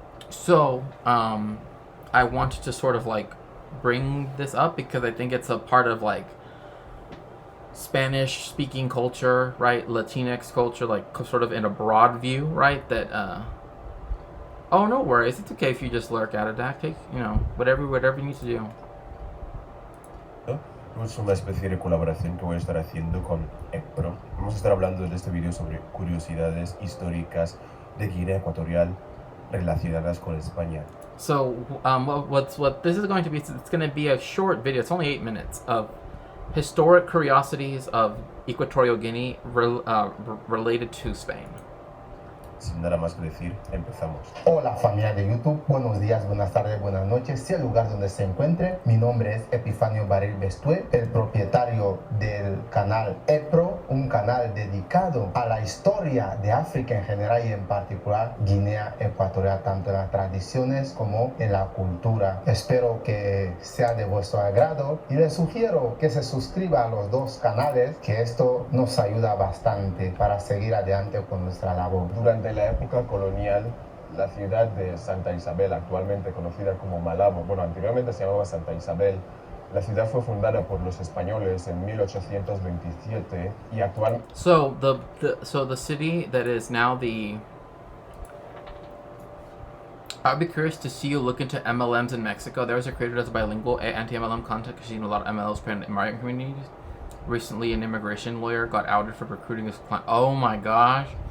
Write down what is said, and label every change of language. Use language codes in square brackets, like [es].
[en] So I wanted to sort of like bring this up because I think it's a part of like Spanish speaking culture, right? Latinx culture, like sort of in a broad view, right? That oh, no worries. It's okay if you just lurk out of that. Take, whatever you need to do. [es] Es una especie de colaboración que voy a estar haciendo con EPRO. Vamos a estar hablando en este vídeo sobre curiosidades históricas de Guinea Ecuatorial relacionadas con España. [en] So, what this is going to be, it's going to be a short video. It's only 8 minutes of historic curiosities of Equatorial Guinea related to Spain. [es] Sin nada más que decir, empezamos. Hola familia de YouTube, buenos días, buenas tardes, buenas noches, sea el lugar donde se encuentre. Mi nombre es Epifanio Baril Bestué, el propietario del canal EPRO, un canal dedicado a la historia de África en general y en particular Guinea Ecuatorial, tanto en las tradiciones como en la cultura. Espero que sea de vuestro agrado y les sugiero que se suscriba a los dos canales, que esto nos ayuda bastante para seguir adelante con nuestra labor. Durante la época colonial, la ciudad de Santa Isabel, actualmente conocida como Malabo, bueno, anteriormente se llamaba Santa Isabel, la ciudad fue fundada por los españoles en 1827 y actualmente... [en] So the city that is now the... I'd be curious to see you look into MLMs in Mexico. There was a creator that's bilingual anti-MLM content because she's seen a lot of MLMs created in migrant communities. Recently, an immigration lawyer got outed for recruiting his client. Oh my gosh.